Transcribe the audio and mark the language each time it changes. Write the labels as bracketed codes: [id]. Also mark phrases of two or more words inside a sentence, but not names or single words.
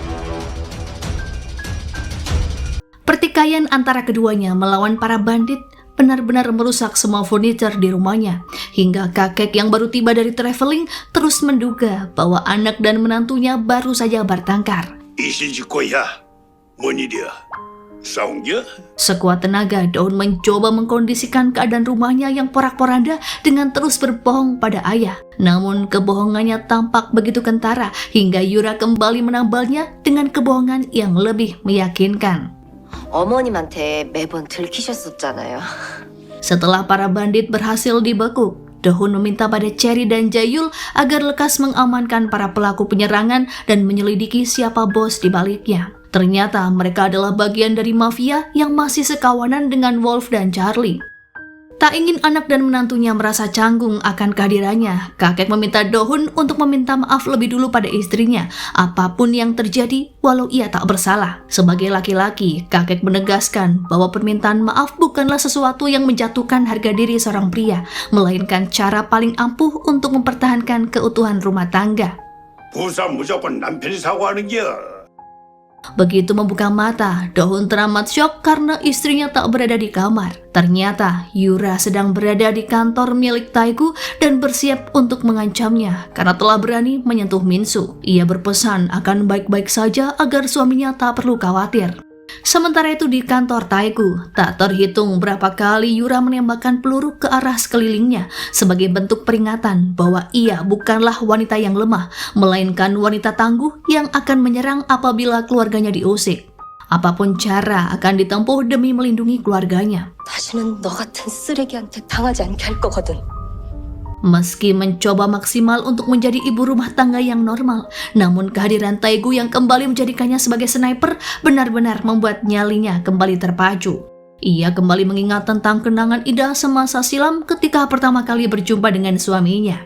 [id] Pertikaian antara keduanya melawan para bandit benar-benar merusak semua furniture di rumahnya. Hingga kakek yang baru tiba dari traveling terus menduga bahwa anak dan menantunya baru saja bertengkar. [ko] 이시지코야, 뭔 일이야? 싸운 겨? [id] Sekuat tenaga, Daun mencoba mengkondisikan keadaan rumahnya yang porak-poranda dengan terus berbohong pada ayah. Namun kebohongannya tampak begitu kentara hingga Yura kembali menambalnya dengan kebohongan yang lebih meyakinkan. [ko] 어머님한테 매번 들키셨었잖아요. [id] Setelah para bandit berhasil dibekuk, Dohun meminta pada Cherry dan Jayul agar lekas mengamankan para pelaku penyerangan dan menyelidiki siapa bos di baliknya. Ternyata mereka adalah bagian dari mafia yang masih sekawanan dengan Wolf dan Charlie. Tak ingin anak dan menantunya merasa canggung akan kehadirannya, kakek meminta Dohun untuk meminta maaf lebih dulu pada istrinya, apapun yang terjadi walau ia tak bersalah. Sebagai laki-laki, kakek menegaskan bahwa permintaan maaf bukanlah sesuatu yang menjatuhkan harga diri seorang pria, melainkan cara paling ampuh untuk mempertahankan keutuhan rumah tangga. [ko] 부산 무조건 남편이 사고하는 겨. [id] Begitu membuka mata, Dohun teramat syok karena istrinya tak berada di kamar. Ternyata Yura sedang berada di kantor milik Taegu dan bersiap untuk mengancamnya karena telah berani menyentuh Minsu. Ia berpesan akan baik-baik saja agar suaminya tak perlu khawatir. Sementara itu di kantor Taegu, tak terhitung berapa kali Yura menembakkan peluru ke arah sekelilingnya sebagai bentuk peringatan bahwa ia bukanlah wanita yang lemah, melainkan wanita tangguh yang akan menyerang apabila keluarganya diusik. Apapun cara akan ditempuh demi melindungi keluarganya. [ko] 다시는 너 같은 쓰레기한테 당하지 않게 할 거거든. [id] Meski mencoba maksimal untuk menjadi ibu rumah tangga yang normal, namun kehadiran Taegu yang kembali menjadikannya sebagai sniper benar-benar membuat nyalinya kembali terpacu. Ia kembali mengingat tentang kenangan indah semasa silam ketika pertama kali berjumpa dengan suaminya.